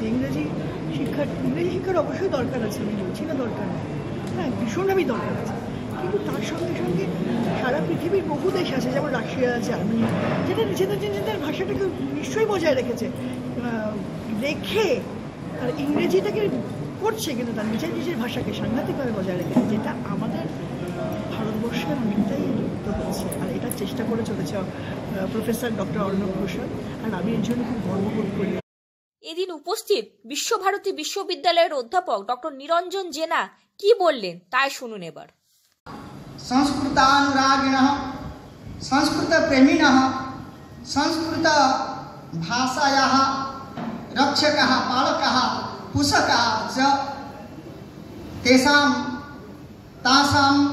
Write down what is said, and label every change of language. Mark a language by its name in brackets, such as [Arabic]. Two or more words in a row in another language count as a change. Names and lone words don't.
[Bangla] ইংরেজি শিক্ষার অবশ্যই দরকার আছে, আমি বলছি না দরকার নেই, হ্যাঁ ভীষণভাবেই দরকার আছে, কিন্তু তার সঙ্গে সঙ্গে সারা পৃথিবীর বহু দেশ আছে, যেমন রাশিয়া, জার্মানি, যেটা নিজেদের ভাষাটাকে নিশ্চয়ই বজায় রেখে আর ইংরেজিটাকে করছে, কিন্তু তার নিজের ভাষাকে সাংঘাতিকভাবে বজায় রেখেছে, যেটা আমাদের ভারতবর্ষে অনেকটাই লুপ্ত হচ্ছে। আর এটা চেষ্টা করে চলেছে প্রফেসর ডক্টর অর্ণব ঘোষাল, আর আমি এর জন্য খুব গর্ববোধ করি। এদিন উপস্থিত বিশ্বভারতী বিশ্ববিদ্যালয়ের অধ্যাপক ডক্টর নিরঞ্জন জেনা কি বললেন তাই শুনুন এবার। [Sanskrit] संस्कृतानुरागिणः संस्कृतप्रेमिणः संस्कृतभाषायाः रक्षकः पालकः पोषकः च तासां